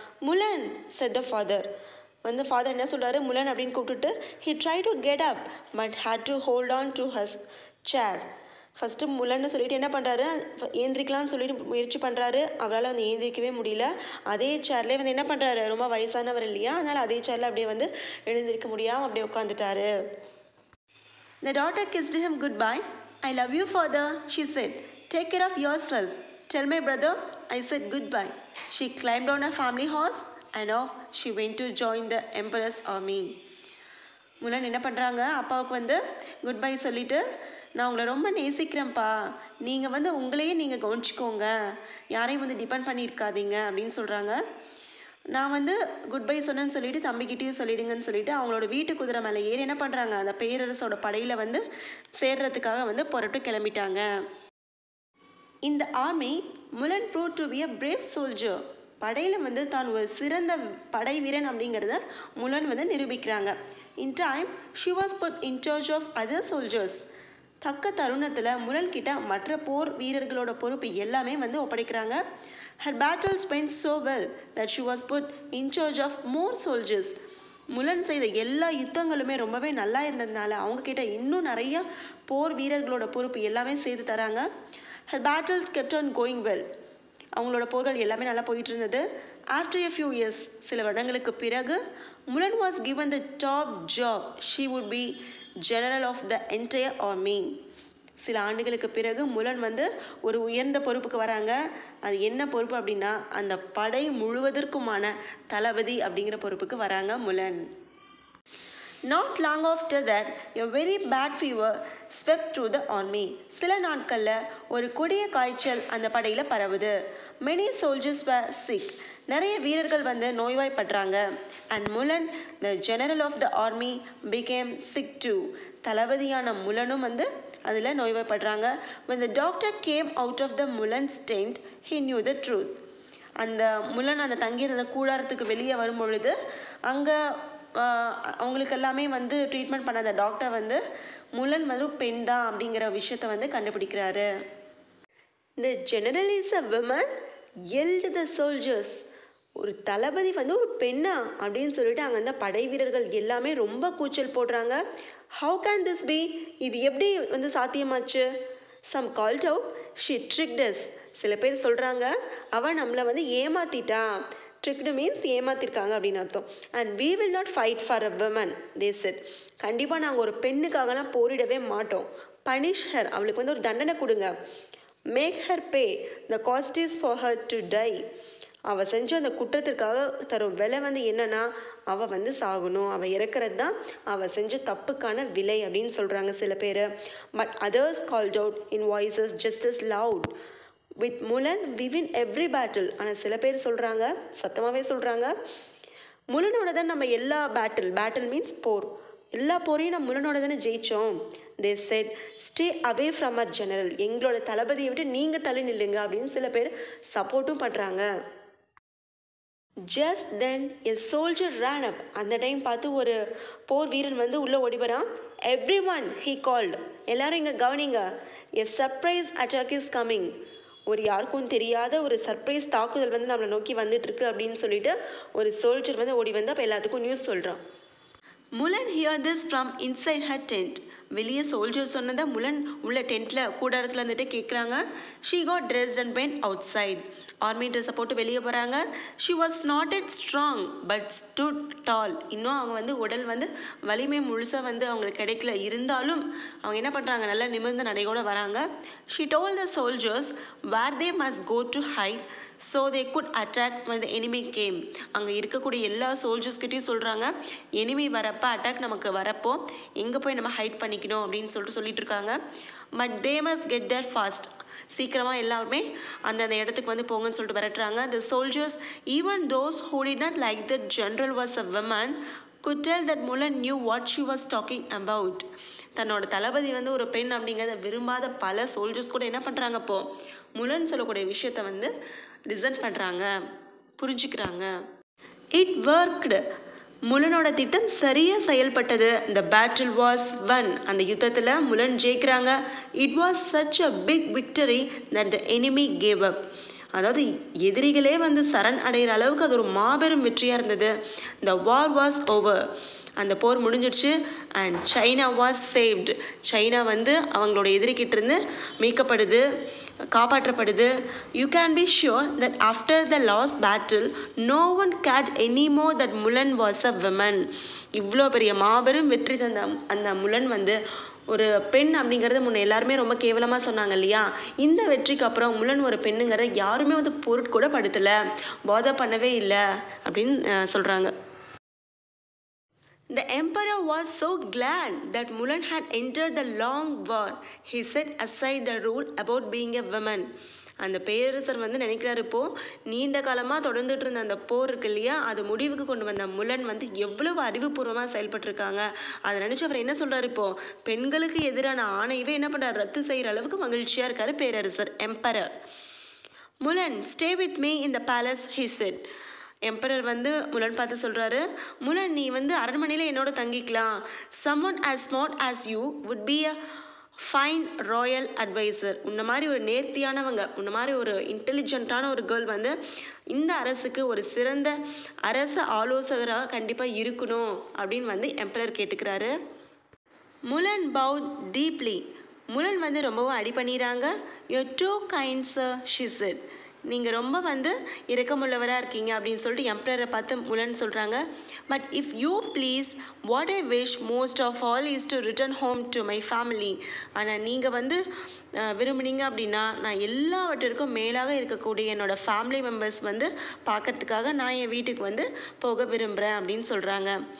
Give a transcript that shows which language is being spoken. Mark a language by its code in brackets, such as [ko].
[en] Mulan said the father. [ta] வந்து father என்ன சொல்கிறாரு, முலன் அப்படின்னு கூப்பிட்டுட்டு [en] He try to get up but had to hold on to his chair. [ta] First முலன்னு சொல்லிட்டு என்ன பண்ணுறாரு, ஏந்திரிக்கலாம்னு சொல்லிட்டு முயற்சி பண்ணுறாரு. அவரால் வந்து ஏந்திரிக்கவே முடியல. அதே சேர்லேயே வந்து என்ன பண்ணுறாரு, ரொம்ப வயசானவர் இல்லையா, அதனால் அதே சேரில் அப்படியே வந்து எழுந்திருக்க முடியாமல் அப்படியே உட்காந்துட்டாரு. [en] The daughter kissed him goodbye. I love you father, she said. Take care of yourself. Tell my brother I said goodbye. She climbed on a family horse and off she went to join the emperor's army. [ta] முலன் என்ன பண்ணுறாங்க, அப்பாவுக்கு வந்து good bye சொல்லிவிட்டு, நான் உங்களை ரொம்ப நேசிக்கிறேன்ப்பா, நீங்கள் வந்து உங்களையே நீங்கள் கவனிச்சிக்கோங்க, யாரையும் வந்து டிபெண்ட் பண்ணியிருக்காதீங்க அப்படின்னு சொல்கிறாங்க. நான் வந்து குட் பை சொன்னேன்னு சொல்லிவிட்டு தம்பிக்கிட்டேயும் சொல்லிடுங்கன்னு சொல்லிவிட்டு அவங்களோட வீட்டு குதிரை மேலே ஏறி என்ன பண்ணுறாங்க, அந்த பேரரசோட படையில் வந்து சேர்றதுக்காக வந்து புறப்பட்டு கிளம்பிட்டாங்க. [en] In the army, Mulan proved to be a brave soldier. [ta] படையில் வந்து தான் ஒரு சிறந்த படை வீரன் அப்படிங்கிறத முலன் வந்து நிரூபிக்கிறாங்க. [en] In time, she was put in charge of other soldiers. [ta] தக்க தருணத்தில் முலன் கிட்ட மற்ற போர் வீரர்களோட பொறுப்பு எல்லாமே வந்து ஒப்படைக்கிறாங்க. [en] Her battles went so well that she was put in charge of more soldiers. [ta] முலன் செய்த எல்லா யுத்தங்களுமே ரொம்பவே நல்லா இருந்ததுனால அவங்க கிட்ட இன்னும் நிறைய போர் வீரர்களோட பொறுப்பு எல்லாமே செய்து தராங்க. [en] Her battles kept on going well. [ta] அவங்களோட போர்கள் எல்லாமே நல்லா போயிட்டு இருந்தது. [en] After a few years, [ta] சில வருடங்களுக்கு பிறகு [en] Mulan was given the top job. She would be general of the entire army. [ta] சில ஆண்டுகளுக்கு பிறகு முலன் வந்து ஒரு உயர்ந்த பொறுப்புக்கு வராங்க. அது என்ன பொறுப்பு அப்படின்னா அந்த படை முழுவதற்குமான தளபதி அப்படிங்கிற பொறுப்புக்கு வராங்க முலன். [en] Not long after that, a very bad fever swept through the army. [ta] சில நாட்களில் ஒரு கொடிய காய்ச்சல் அந்த படையில் பரவுது. [en] Many soldiers were sick. [ta] நிறைய வீரர்கள் வந்து நோய்வாய்ப்படுறாங்க. [en] And Mulan, the general of the army, became sick too. [ta] தளபதியான முலனும் வந்து அதில் நோய்வாய்ப்படுறாங்க. [en] When the doctor came out of the Mulan's tent, he knew the truth. [ta] அந்த முலன் அந்த தங்கியிருந்த கூடாரத்துக்கு வெளியே வரும் பொழுது அங்கே அவங்களுக்கு எல்லாமே வந்து ட்ரீட்மெண்ட் பண்ண அந்த டாக்டர் வந்து முலன் வந்து பெண் தான் அப்படிங்கிற விஷயத்த வந்து கண்டுபிடிக்கிறாரு. [en] The general is a woman, yelled the soldiers. [ta] ஒரு தளபதி வந்து ஒரு பெண்ணா அப்படின்னு சொல்லிட்டு அங்கே அந்த படை வீரர்கள் எல்லாமே ரொம்ப கூச்சல் போடுறாங்க. [en] How can this be? [ta] இது எப்படி வந்து சாத்தியமாச்சு? [en] Some called out, she tricked us. [ta] சில பேர் சொல்கிறாங்க அவன் நம்மளை வந்து ஏமாத்திட்டா. [en] Tricked means [ta] ஏமாத்திருக்காங்க அப்படின்னு அர்த்தம். [en] And we will not fight for a woman, they said. [ta] கண்டிப்பாக நாங்கள் ஒரு பெண்ணுக்காகலாம் போரிடவே மாட்டோம். [en] Punish her, [ta] அவளுக்கு வந்து ஒரு தண்டனை கொடுங்க. [en] Make her pay, the cost is for her to die. [ta] அவள் செஞ்ச அந்த குற்றத்திற்காக தரும் விலை வந்து என்னன்னா அவள் வந்து சாகணும், அவள் இறக்கிறது தான் அவள் செஞ்ச தப்புக்கான விலை அப்படின்னு சொல்கிறாங்க சில பேர். [en] But others called out in voices just as loud. With Mulan, we win every battle. [ta] ஆனால் சில பேர் சொல்கிறாங்க, சத்தமாகவே சொல்கிறாங்க, முலனோட தான் நம்ம எல்லா பேட்டில் மீன்ஸ் போர், எல்லா போரையும் நம்ம முலனோட தானே ஜெயித்தோம். [en] They said, stay away from our general. [ta] எங்களோட தளபதியை விட்டு நீங்கள் தள்ளி நில்லுங்க அப்படின்னு சில பேர் சப்போர்ட்டும் பண்ணுறாங்க. [en] Just then a soldier ran up. [ta] அந்த டைம் பார்த்து ஒரு போர் வீரன் வந்து உள்ளே ஓடி வரான். [en] Everyone, he called. [ta] எல்லாரும் இங்கே கவனிங்க. [en] A surprise attack is coming. [ta] ஒரு யாருக்கும் தெரியாத ஒரு சர்ப்ரைஸ் தாக்குதல் வந்து நம்மளை நோக்கி வந்துட்டுருக்கு அப்படின்னு சொல்லிட்டு ஒரு சோல்ஜர் வந்து ஓடி வந்து அப்போ எல்லாத்துக்கும் நியூஸ் சொல்கிறான். [en] Mulan heard this from inside her tent. [ta] வெளியே சோல்ஜர் சொன்னதை முலன் உள்ள டென்ட்டில் கூடாரத்தில் வந்துட்டு கேட்குறாங்க. [en] She got dressed and went outside. [ta] Army ட்ரெஸ்ஸை போட்டு வெளியே போகிறாங்க. [en] She was not yet strong but stood tall. [ta] இன்னும் அவங்க வந்து உடல் வந்து வலிமை முழுசாக வந்து அவங்களுக்கு கிடைக்கல, இருந்தாலும் அவங்க என்ன பண்ணுறாங்க, நல்லா நிமிர்ந்த நடையோடு வராங்க. [en] She told the soldiers where they must go to hide so they could attack when the enemy came. [ta] அங்கே இருக்கக்கூடிய எல்லா சோல்ஜர்ஸ்கிட்டையும் சொல்கிறாங்க, எனிமி வரப்போ அட்டாக் நமக்கு வரப்போ எங்கே போய் நம்ம ஹைட் பண்ணிக்கணும் அப்படின்னு சொல்லிட்டு இருக்காங்க. [en] But they must get there fast. [ta] சீக்கிரமாக எல்லாருமே அந்தந்த இடத்துக்கு வந்து போங்கன்னு சொல்லிட்டு விரட்டுறாங்க. [en] The soldiers, even those who did not like that general was a woman, could tell that Mulan knew what she was talking about. [ta] தன்னோட தளபதி வந்து ஒரு பெண் அப்படிங்கிறத விரும்பாத பல சோல்ஜர்ஸ் கூட என்ன பண்ணுறாங்க, இப்போது முலன் சொல்லக்கூடிய விஷயத்தை வந்து லிசன் பண்ணுறாங்க, புரிஞ்சுக்கிறாங்க. [en] It worked. [ta] முலனோட திட்டம் சரியாக செயல்பட்டது. [en] The battle was won. [ta] அந்த யுத்தத்தில் முலன் ஜெயிக்கிறாங்க. [en] It was such a big victory that the enemy gave up. [ta] அதாவது எதிரிகளே வந்து சரண் அடைகிற அளவுக்கு அது ஒரு மாபெரும் வெற்றியாக இருந்தது. [en] The war was over. [ta] அந்த போர் முடிஞ்சிடுச்சு. [en] And China was saved. [ta] China வந்து அவங்களோட எதிரிக்கிட்டேருந்து மீட்கப்படுது, காப்பாற்றப்படுது. [en] You can be sure that after the last battle no one cared anymore that Mulan was a women. [ta] இவ்வளோ பெரிய மாபெரும் வெற்றி தந்த அந்த முலன் வந்து ஒரு பெண் அப்படிங்கிறது முன்ன எல்லாருமே ரொம்ப கேவலமாக சொன்னாங்க இல்லையா. இந்த வெற்றிக்கு அப்புறம் முலன் ஒரு பெண்ணுங்கிறத யாருமே வந்து பொருட்கூட படுத்தலை, போதை பண்ணவே இல்லை அப்படின்னு சொல்கிறாங்க. [en] The emperor was so glad that Mulan had entered the long war. He set aside the rule about being a woman. [ta] அந்த பேரரசர் வந்து நினைக்கிறாரு இப்போது நீண்ட காலமாக தொடர்ந்துட்டு இருந்த அந்த போர் இருக்கு இல்லையா, அது முடிவுக்கு கொண்டு வந்த முலன் வந்து எவ்வளவு அறிவுபூர்வமாக செயல்பட்டிருக்காங்க. அதை நினச்சி அவர் என்ன சொல்கிறார், இப்போது பெண்களுக்கு எதிரான ஆணையவே என்ன பண்ணுறாரு, ரத்து செய்கிற அளவுக்கு மகிழ்ச்சியாக இருக்கார் பேரரசர், emperor. [en] Mulan, stay with me in the palace, he said. [ta] Emperor வந்து முலன் பார்த்து சொல்கிறாரு, முலன் நீ வந்து அரண்மனையில் என்னோட தங்கிக்கலாம். [en] someone as smart as you would be a fine royal advisor. [ta] உன்ன மாதிரி ஒரு நேர்த்தியானவங்க, உன்ன மாதிரி ஒரு இன்டெலிஜென்ட்டான ஒரு கேர்ள் வந்து இந்த அரசுக்கு ஒரு சிறந்த அரச ஆலோசகராக கண்டிப்பாக இருக்கணும் அப்படின்னு வந்து எம்பரர் கேட்டுக்கிறாரு. [en] Mulan bowed deeply. [ta] முலன் வந்து ரொம்பவும் அடி பண்ணிடுறாங்க. [en] you're too kind sir, she said. [ta] நீங்கள் ரொம்ப வந்து இரக்கமுள்ளவராக இருக்கீங்க அப்படின்னு சொல்லிட்டு எம்பரரை பார்த்து முலன் சொல்கிறாங்க. [en] But if you please, what I wish most of all is to return home to my family. [ta] ஆனால் நீங்கள் வந்து விரும்புனீங்க அப்படின்னா நான் எல்லாவற்றிற்கும் மேலாக இருக்கக்கூடிய என்னோடய ஃபேமிலி மெம்பர்ஸ் வந்து பார்க்கறதுக்காக நான் என் வீட்டுக்கு வந்து போக விரும்புகிறேன் அப்படின்னு சொல்கிறாங்க.